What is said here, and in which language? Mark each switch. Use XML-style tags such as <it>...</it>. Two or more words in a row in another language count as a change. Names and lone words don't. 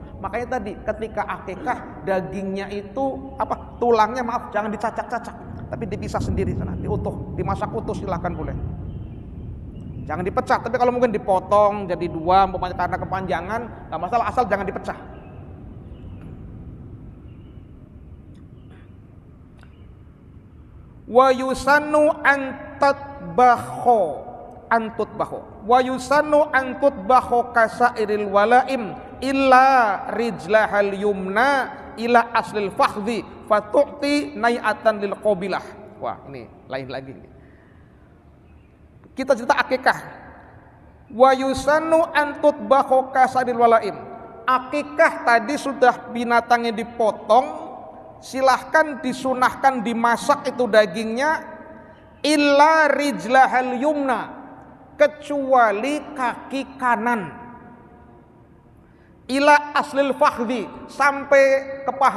<id>Makanya tadi ketika akikah dagingnya itu tulangnya jangan dicacak-cacak, tapi dipisah sendiri sana, diutuh, dimasak utuh silahkan boleh. Jangan dipecah, tapi kalau mungkin dipotong jadi dua umpamanya karena kepanjangan nggak masalah, asal jangan dipecah.</id> <ar>ويسن أن تطبخ ويسن أن تطبخ كسائر الولائم إلا رجلها اليمنى إلى أصل الفخذ فتعطى نيئة للقابلة.</ar> <id>Wah, ini lain lagi nih. Kita cerita akikah.</id> <ar>ويسن أن تطبخ كسائر الولائم.</ar> <id>Akikah tadi sudah binatangnya dipotong, silahkan disunahkan dimasak itu dagingnya,</id> <ar>إلا رجلها اليمنى,</ar> <id>kecuali kaki kanan,</id> <ar>إلى أصل الفخذ,</ar> <id>sampai ke paha.</id>